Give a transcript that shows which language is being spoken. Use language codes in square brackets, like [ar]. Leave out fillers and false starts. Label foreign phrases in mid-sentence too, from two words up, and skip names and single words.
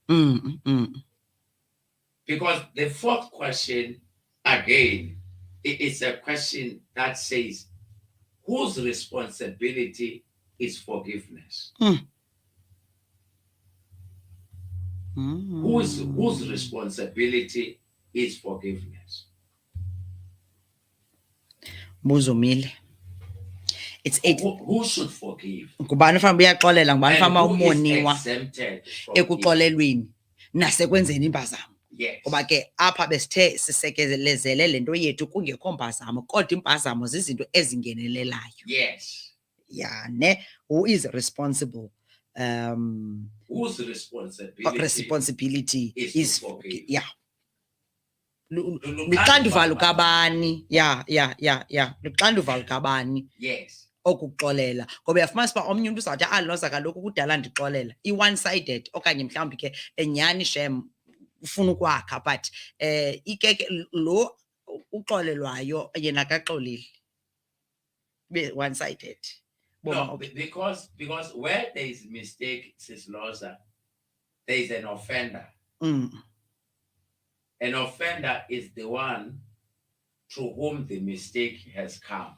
[en] Because the fourth question, again, it's a question that says, whose responsibility is forgiveness? Whose responsibility is forgiveness? [xh] Muzumile. It's [en] who should forgive? [xh] Ngubani fanele uyaxolela, ngubani fanele umoniwa exempted ekuxolelweni nasekwenzeni impazamo. [en] Yes. [xh] Ngoba ke apha besithe sisekelezele lento yethu kungekho mpazamo, kodwa impazamo zizinto ezingenelelayo. [en] Yes. Yeah, ne? Who is responsible? Whose responsibility is to forgive? Yeah. [xh] Luxanduva lukabani. Yeah. Luxanduva lukabani. [en] Yes. [xh] Okuxolela ngoba uyafumanisa uba omnye umntu uzawuthi aloza kaloku kudala ndixolela [en] i-one sided [xh] okanye mhlawumbi ke enyani shem ufuna ukwakha but ikeke lo uxolelwayo yena akaxoleli [en] be one sided. No, because where there is mistake, Sis Loza, there is an offender. An offender is the one to whom the mistake has come.